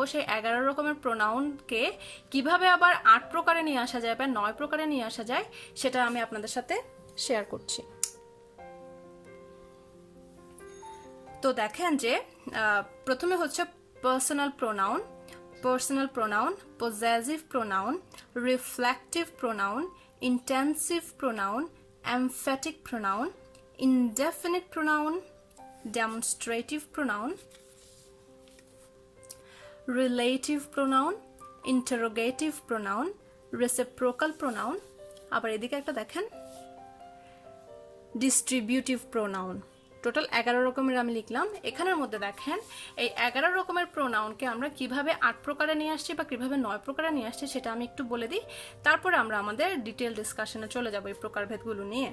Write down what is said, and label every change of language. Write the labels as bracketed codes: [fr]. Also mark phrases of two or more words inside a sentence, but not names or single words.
[bn] সেই 11 রকমের প্রোনাউনকে কিভাবে আবার 8 প্রকারে নিয়ে আসা যায় বা 9 প্রকারে নিয়ে আসা যায় সেটা আমি আপনাদের সাথে শেয়ার করছি। তো দেখেন যে প্রথমে হচ্ছে [en] personal pronoun, personal pronoun, possessive pronoun, reflective pronoun, intensive pronoun, emphatic pronoun, indefinite pronoun, demonstrative pronoun, relative pronoun, interrogative pronoun, reciprocal pronoun, [bn] আবার এদিকে একটা দেখেন [en] distributive pronoun। [bn] টোটাল 11 রকমের আমি লিখলাম। এখানের মধ্যে দেখেন এই 11 রকমের প্রোনাউনকে আমরা কিভাবে 8 প্রকারে নিয়ে আসছি বা কিভাবে 9 প্রকারে নিয়ে আসছি সেটা আমি একটু বলে দিই, তারপরে আমরা আমাদের [en] detail discussion [bn] চলে যাব এই প্রকারভেদগুলো নিয়ে।